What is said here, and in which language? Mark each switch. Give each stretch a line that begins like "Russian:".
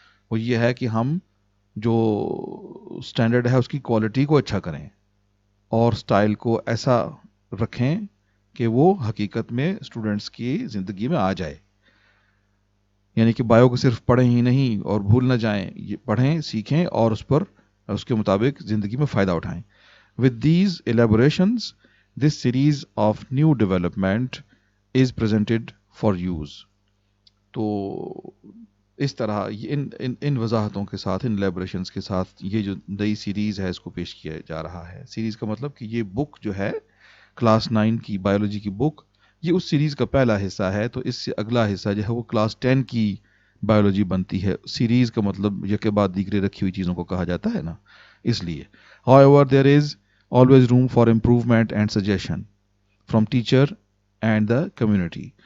Urdu: وہ یہ ہے کہ ہم جو سٹینڈرڈ ہے اس کی کوالٹی کو اچھا کریں اور سٹائل کو ایسا رکھیں کہ وہ حقیقت میں اسٹوڈنٹس کی زندگی میں آ جائے. یعنی کہ بایو کو صرف پڑھیں ہی نہیں اور بھول نہ جائیں, یہ پڑھیں, سیکھیں اور اس کے مطابق زندگی میں فائدہ اٹھائیں.
English: With these elaborations, this series of new development is presented for use.
Urdu: تو اس طرح ان وضاحتوں کے ساتھ, ان لیبریشنز کے ساتھ یہ جو نئی سیریز ہے اس کو پیش کیا جا رہا ہے. سیریز کا مطلب کہ یہ بک جو ہے کلاس 9 کی بایولوجی کی بک, یہ اس سیریز کا پہلا حصہ ہے, تو اس سے اگلا حصہ جو ہے وہ کلاس 10 کی بایولوجی بنتی ہے. سیریز کا مطلب یہ کے بعد دیگرے رکھی ہوئی چیزوں کو کہا جاتا ہے نا, اس لیے.
English: However, there is always room for improvement and suggestion from teacher and the community.